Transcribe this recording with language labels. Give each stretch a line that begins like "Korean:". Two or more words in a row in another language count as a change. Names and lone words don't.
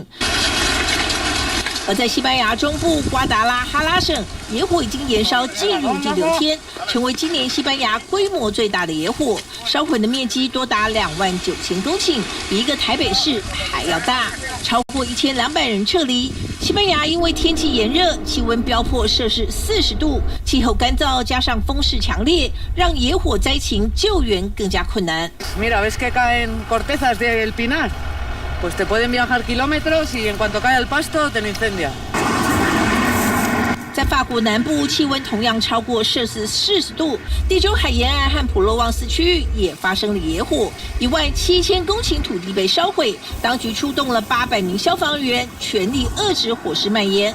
Chinese: 而在西班牙中部瓜达拉哈拉省，野火已经延烧进入第6天，成为今年西班牙规模最大的野火，烧毁的面积多达29000公顷，比一个台北市还要大，超过1200人撤离。西班牙因为天气炎热，气温飙破摄氏40度，气候干燥加上风势强烈，让野火灾情救援更加困难。
Spanish: Mira, ves que caen cortezas del pinar, pues te pueden viajar kilómetros y en cuanto cae el pasto te lo incendia.
Chinese: 在法国南部，气温同样超过摄氏40度，地中海沿岸和普罗旺斯区域也发生了野火，17000公顷土地被烧毁。当局出动了800名消防员，全力遏制火势蔓延。